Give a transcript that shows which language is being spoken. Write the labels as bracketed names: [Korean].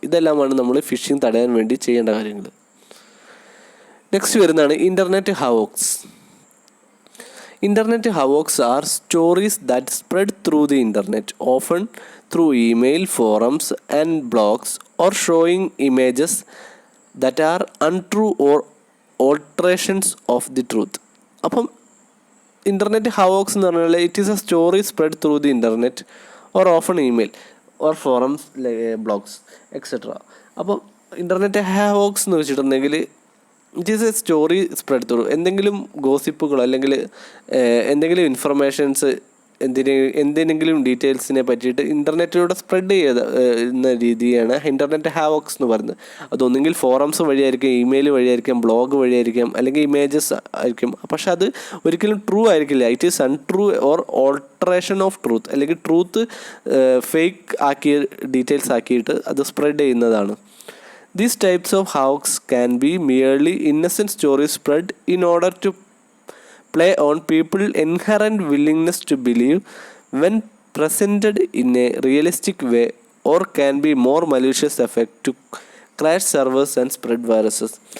[Malayalam] ഇതെല്ലാമാണ് നമ്മൾ ഫിഷിംഗ് തടയാൻ വേണ്ടി ചെയ്യേണ്ട കാര്യങ്ങൾ. നെക്സ്റ്റ് വരുന്നതാണ് internet ഹവോക്സ്. [English] Internet havocs are stories that spread through the internet, often through email, forums, and blogs, or showing images that are untrue or alterations of the truth. [Malayalam] അപ്പം internet ഹവോക്സ് എന്ന് പറഞ്ഞാൽ [English] It is a story spread through the internet or often email or forums blogs etcetera. [Malayalam] അപ്പം internet ഹവോക്സ് എന്ന് വെച്ചിട്ടുണ്ടെങ്കിൽ [English] It is a story spread through. [Malayalam] എന്തെങ്കിലും ഗോസിപ്പുകളോ അല്ലെങ്കിൽ എന്തെങ്കിലും informations എന്തിനെങ്കിലും ഡീറ്റെയിൽസിനെ പറ്റിയിട്ട് ഇൻ്റർനെറ്റിലൂടെ സ്പ്രെഡ് ചെയ്യുന്ന രീതിയാണ് ഇൻ്റർനെറ്റ് ഹാവോക്സ് എന്ന് പറയുന്നത്. അതൊന്നുകിൽ ഫോറംസ് വഴിയായിരിക്കും, ഇമെയിൽ വഴിയായിരിക്കും, ബ്ലോഗ് വഴിയായിരിക്കും, അല്ലെങ്കിൽ ഇമേജസ് ആയിരിക്കും. പക്ഷെ അത് ഒരിക്കലും ട്രൂ ആയിരിക്കില്ല. [English] it is untrue or alteration of truth, [Malayalam] അല്ലെങ്കിൽ ട്രൂത്ത് ഫേക്ക് ആക്കി ഡീറ്റെയിൽസ് ആക്കിയിട്ട് അത് സ്പ്രെഡ് ചെയ്യുന്നതാണ്. [English] These types of hoax can be merely innocent stories spread in order to play on people's inherent willingness to believe when presented in a realistic way, or can be more malicious effect to crash servers and spread viruses.